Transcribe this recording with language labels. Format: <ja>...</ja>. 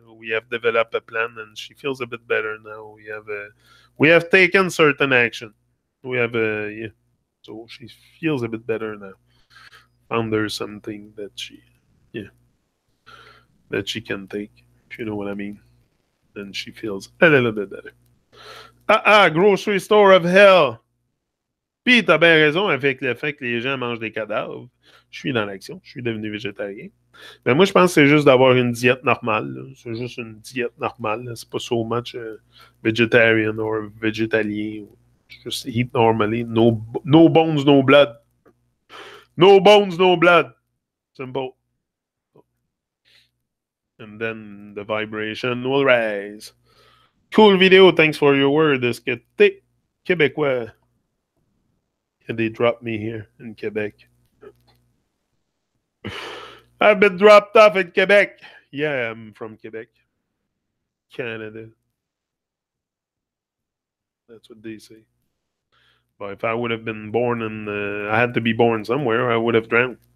<en>We have developed a plan, and she feels a bit better now. We have taken certain action. We have so she feels a bit better now. Found her something that she can take, if you know what I mean. And she feels a little bit better. Grocery store of hell.</en> <fr>Puis t'as bien raison avec le fait que les gens mangent des cadavres. Je suis dans l'action, je suis devenu végétarien. Mais moi, je pense que c'est juste d'avoir une diète normale. C'est juste une diète normale.</fr> <en>C'est pas so much vegetarian or végétalien. Just eat normally. No bones, no blood. No bones, no blood. Simple. And then the vibration will rise. Cool video. Thanks for your word.</en> <fr>Est-ce que t'es Québécois?</fr> <en>And they dropped me here in Quebec. I've been dropped off in Quebec. Yeah, I'm from Quebec. Canada. That's what they say. But if I would have been born I had to be born somewhere, I would have drowned.</en>